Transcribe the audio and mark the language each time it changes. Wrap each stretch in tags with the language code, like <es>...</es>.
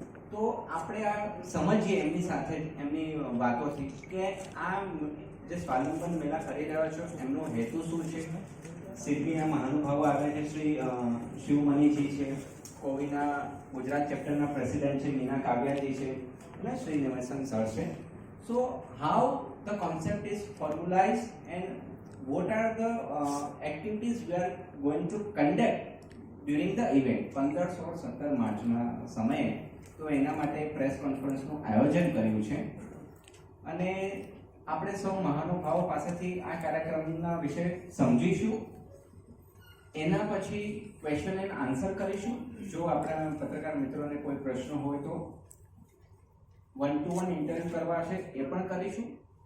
<gu>તો આપણે આ સમજીએ એમની સાથે એમની વાતોથી કે આ જે સ્વાવલંબન મહિલા કરી રહ્યા છો એમનો હેતુ શું છે. સિડબીના મહાનુભાવો આવે છે, શ્રી શિવમણીજી છે, કોવીના ગુજરાત ચેપ્ટરના પ્રેસિડેન્ટ છે મીના કાવ્યાજી છે અને શ્રી નિવાસન સર છે.</gu> <en>so how the concept is formulize and what are the activities we are going to conduct during the event 15 और 17</en> <gu>માર્ચના સમયે. તો એના માટે પ્રેસ કોન્ફરન્સનું આયોજન કર્યું છે અને આપણે સૌ મહાનુભાવો પાસેથી આ કાર્યક્રમના વિશે સમજીશું. એના પછી ક્વેશ્ચન એન્ડ આન્સર કરીશું. જો આપણા પત્રકાર મિત્રોને કોઈ પ્રશ્ન હોય તો 1-to-1 ઇન્ટરવ્યુ કરવા છે એ પણ કરીશું.</gu>